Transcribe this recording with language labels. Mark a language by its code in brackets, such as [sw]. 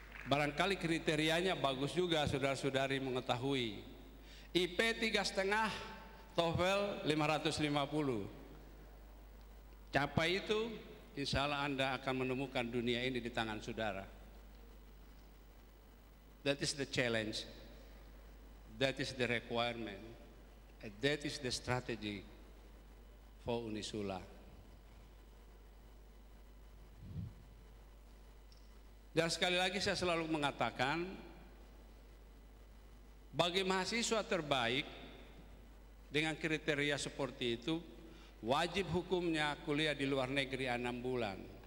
[id] Barangkali kriterianya bagus juga, saudara-saudari mengetahui. IP 3,5, TOEFL 550. Capai itu, insya Allah Anda akan menemukan dunia ini di tangan saudara. [en] That is the challenge. That is the requirement. And that is the strategy for Unisula. [id] Dan sekali lagi saya selalu mengatakan, bagi mahasiswa terbaik dengan kriteria seperti itu, wajib hukumnya kuliah di luar negeri 6 bulan.